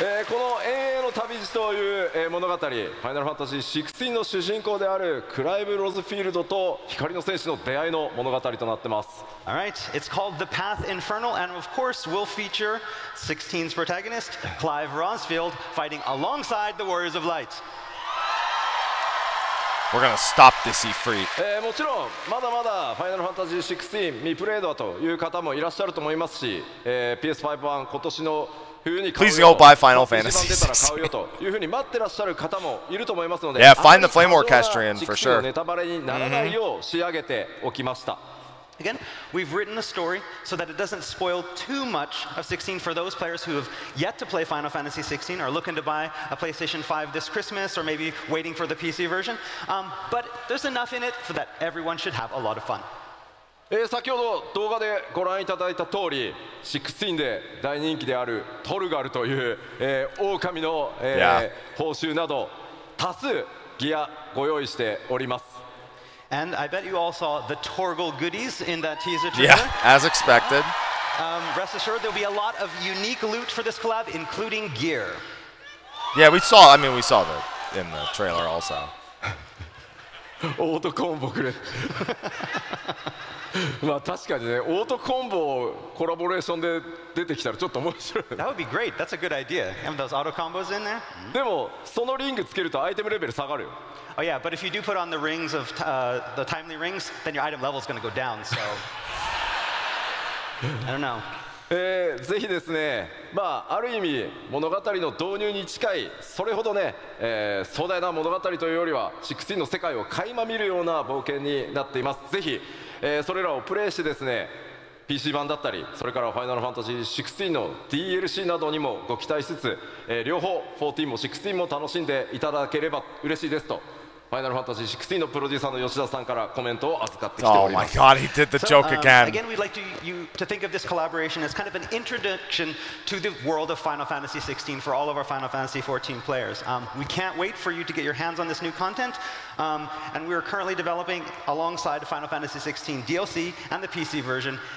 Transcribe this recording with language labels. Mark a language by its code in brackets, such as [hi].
[ja] この永遠の旅路という物語、ファイナルファンタジー16の主人公であるクライブ・ロズフィールドと光の戦士の出会いの物語となってます。 [en] Alright, it's called The Path Infernal, and of course will feature 16's protagonist, Clive Rosfield, fighting alongside the Warriors of Light. We're gonna stop this Ifrit. [ja] もちろんまだまだファイナルファンタジー16未プレイドという方もいらっしゃると思いますし、PS5 版今年の冬に買うよ、 [en] Please go buy Final Fantasy [ja] 出たら買うよというふうに待ってらっしゃる方もいると思いますので、 [en] Yeah, find the Flame Orchestrion for sure. [ja] ネタバレにならないよう仕上げておきました。 [en] Again, we've written the story so that it doesn't spoil too much of 16 for those players who have yet to play Final Fantasy 16 or looking to buy a PlayStation 5 this Christmas or maybe waiting for the PC version. But there's enough in it so that everyone should have a lot of fun. [ja] 先ほど動画でご覧いただいた通り、16で大人気であるトルガルという、狼の、報酬など多数ギアご用意しております。 [en] And I bet you all saw the Torgal goodies in that teaser trailer. Yeah, as expected. Rest assured, there'll be a lot of unique loot for this collab, including gear. Yeah, we saw that in the trailer also. [ja] オートコンボくれ。まあ確かにね、オートコンボコラボレーションで出てきたらちょっと面白い。 [en] That would be great. That's a good idea. Have those auto combos in there. [ja] でもそのリングつけるとアイテムレベル下がるよ。 [en] Oh yeah, but if you do put on the rings of the timely rings, then your item level is going to go down. So I don't know. [ja] ぜひですね、まあある意味物語の導入に近い、それほどね、壮大な物語というよりは16の世界を垣間見るような冒険になっています。ぜひ、それらをプレイしてですね、 PC 版だったり、それからファイナルファンタジー16の DLC などにもご期待しつつ、両方14も16も楽しんでいただければ嬉しいですと、ファイナルファンタジー16のプロデューサーの吉田さんからコメントを預かってきております。 [en] Oh my God, he did the joke again. Again, we'd like you to think of this collaboration as kind of an introduction to the world of Final Fantasy XVI for all of our Final Fantasy XIV players. We can't wait for you to get your hands on this new content, and we're currently developing alongside Final Fantasy XVI DLC and the PC version.